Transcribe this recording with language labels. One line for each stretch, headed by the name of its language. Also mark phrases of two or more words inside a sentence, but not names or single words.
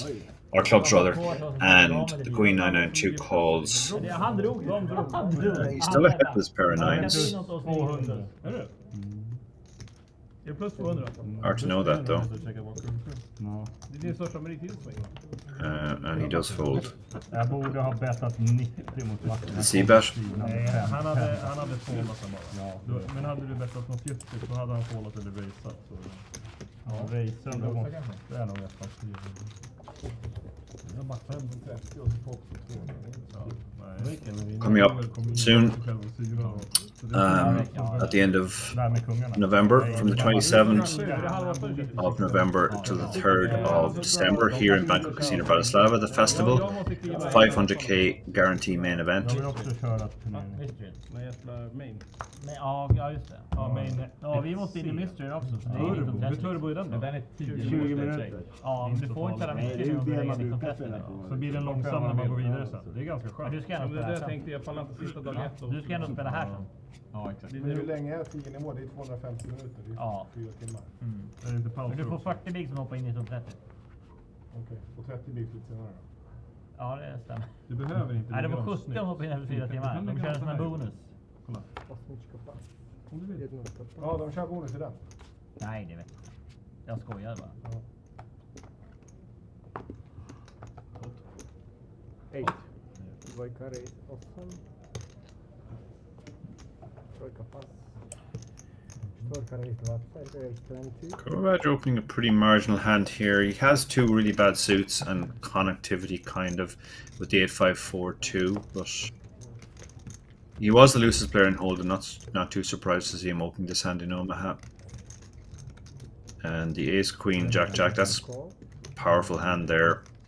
English: Or clubs rather, and the Queen 992 calls. He's still ahead with his pair of nines. Hard to know that though. And he does fold.
Swedish: Jag borde ha bettat 90 mot matchen.
English: The C-bet?
Swedish: Nej, han hade foldat den bara. Ja. Men hade du bettat något juttigt så hade han foldat eller raceat. Ja, racen då måste det är nog ett par.
English: Coming up soon, at the end of November, from the 27th of November to the 3rd of December, here in Banco Casino Bratislava, the festival, 500k guarantee main event.
Swedish: Ja, just det. Ja, vi måste in i Mystery också. Så det är 1930. Turbo i den då? Den är 20 minuter. Ja, du får inte köra mycket nu om det är 1930. Så blir den långsam när man går vidare sen. Det är ganska skönt. Du ska ändå spela här sen. jag pallar inte sista dag 1. Du ska ändå spela här sen. Ja, exakt. Men hur länge är 10 nivå? Det är 250 minuter. Det är Ja. 4 timmar. Är det inte paus? Men du får 40 big som hoppar in i 1930. Okej, och 30 blir lite senare då? Ja, det stämmer. Du behöver inte. Nej, det var 70 som hoppar in efter 4 timmar. De kör som en bonus. Kolla.
Russian: Осмичка пас.
Swedish: Ja, de kör bonus i den. Nej, det vet jag. Jag skojar bara. Ja. 8.
Russian: Двойка рейс 8. Тройка пас. Четверка рейс 20. Рейс 20.
English: Kovac opening a pretty marginal hand here. He has 2 really bad suits and connectivity kind of with the 8-5-4-2, but he was the loosest player in Hold'em. Not too surprised to see him opening this hand in Omaha. And the ace queen jack jack, that's powerful hand there.